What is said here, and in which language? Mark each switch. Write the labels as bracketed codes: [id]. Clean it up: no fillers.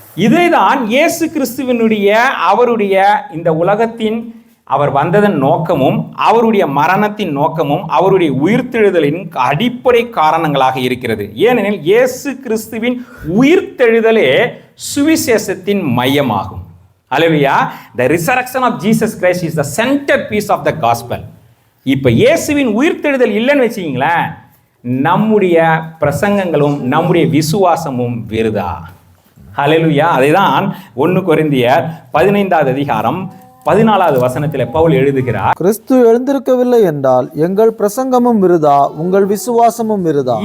[ta] இதைதான் இயேசு கிறிஸ்துவினுடைய அவருடைய இந்த உலகத்தின் அவர் வந்ததன் நோக்கமும் அவருடைய மரணத்தின் நோக்கமும் அவருடைய உயிர்த்தெழுதலின் அடிப்படை காரணங்களாக இருக்கிறது. ஏனெனில் இயேசு கிறிஸ்துவின் உயிர்த்தெழுதலே சுவிசேஷத்தின் மையமாகும். அல்லேலூயா. [en] The resurrection of Jesus Christ is the centerpiece of the gospel. [ta] இப்போ இயேசுவின் உயிர்த்தெழுதல் இல்லைன்னு வச்சுக்கிங்களேன், நம்முடைய பிரசங்கங்களும் நம்முடைய விசுவாசமும் விருதா. ஹல்லேலூயா. அதைதான் 1 கொரிந்தியர் 15வது அதிகாரம் 14வது வசனத்தில் பவுல் எழுதுகிறார், கிறிஸ்து எழுந்திருக்கவில்லை என்றால் எங்கள் பிரசங்கமும் விருதா, உங்கள் விசுவாசமும் விருதா.